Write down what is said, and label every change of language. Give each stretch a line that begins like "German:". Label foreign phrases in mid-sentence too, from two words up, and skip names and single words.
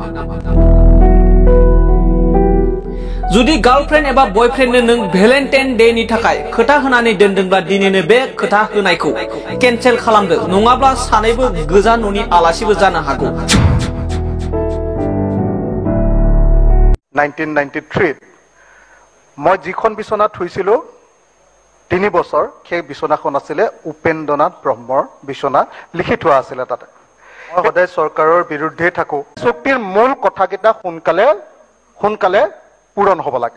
Bodo: जुदि गार्लफ्रेन्ड एबा बयफ्रेन्डनो नों भेलेन्टाइन डे नि थाखाय खोथा होनानै दोनदोंब्ला दिनैनो बे खोथा होनायखौ केन्सेल खालामदो, नङाब्ला सानैबो गोजान न'नि आलासिबो जानो हागौ।
Assamese: 1993 মই যিখন বিছনা থৈছিলো 3 বছৰ সেই বিছনাখন আছিলে উপেন্দ্ৰনাথ ব্ৰহ্মৰ বিছনা, লিখি থোৱা আছিলে তাতে। মই সদায় চৰকাৰৰ বিৰুদ্ধে থাকো। চুক্তিৰ মূল কথাকেইটা সোনকালে পূৰণ হ'ব লাগে।